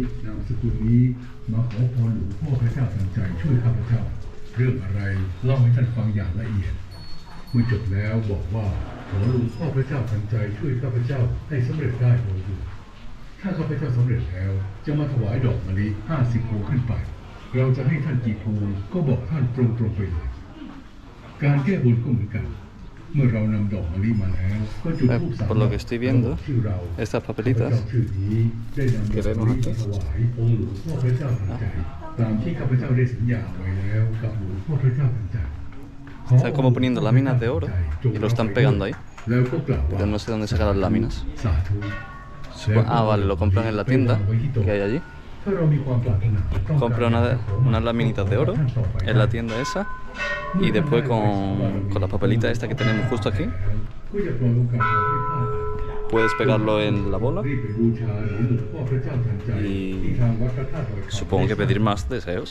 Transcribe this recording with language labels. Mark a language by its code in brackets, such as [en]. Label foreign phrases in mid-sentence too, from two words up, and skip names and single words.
[th] เมื่อจบแล้วบอกว่าขอหลวงพ่อพระเจ้าทันใจช่วยข้าพเจ้าให้สำเร็จได้โดยด่วนถ้าข้าพเจ้าสำเร็จแล้วจะมาถวายดอกมะลิ50 พวงขึ้นไปเราจะให้ท่านกี่พวงก็บอกท่านตรงๆไปเลยการแก้บนก็เหมือนกันเมื่อเรานำดอกมะลิมาแล้วก็จุดธูป3 [es] Por lo que estoy viendo, estas papelitas que vemos aquí, [th] ถวายองค์หลวงพ่อพระเจ้าทันใจตามที่ข้าพเจ้าได้สัญญาไว้แล้วกับหลวงพ่อพระเจ้าทันใจ [es] Están como poniendo láminas de oro y lo están pegando ahí, pero no sé dónde sacar las láminas. Ah, vale, lo compran en la tienda que hay allí. Compra unas laminitas de oro en la tienda esa, y después con las papelitas estas que tenemos justo aquí puedes pegarlo en la bola y supongo que pedir más deseos.